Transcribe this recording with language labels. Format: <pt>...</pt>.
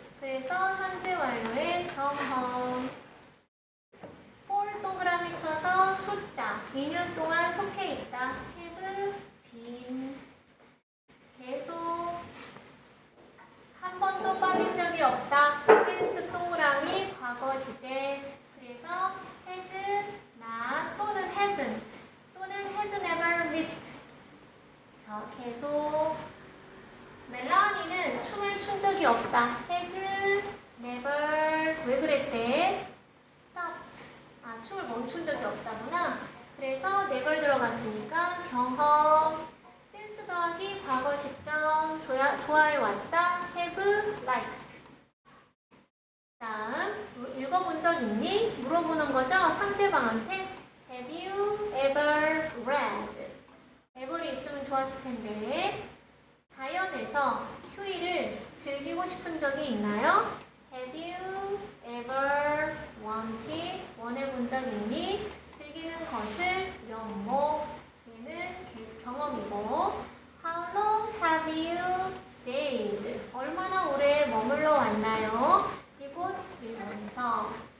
<ko>그래서 현재 완료의 경험. for 동그라미 쳐서 숫자, 2년 동안 속해 있다.</ko> <en>have been.</en> <ko>계속 한 번도 빠진 적이 없다. since 동그라미 과거 시제. 그래서</ko> <en>has not 또는 hasn't 또는 has never missed.</en> <ko>계속 멜라니는 춤을 춘 적이 없다.</ko> <en>has never</en> <ko>왜 그랬대?</ko> <en>stopped.</en> <ko>춤을 멈춘 적이 없다구나. 그래서 never 들어갔으니까 경험. since 더하기 과거 시점 좋아해 왔다.</ko> <en>have liked.</en> <ko>다음 읽어본 적 있니? 물어보는 거죠. 상대방한테</ko> <en>have you ever read?</en> <ko>ever이 있으면 좋았을 텐데 자연에서 휴일을 즐기고 싶은 적이 있나요?</ko> <en>have you ever</en> <ko>원해본 적 있니? 즐기는 것을 연목. 얘는 계속 경험이고</ko> <en>how long have you stayed?</en> <ko>얼마나 오래 머물러 왔나요? 이곳 일본에서.</ko>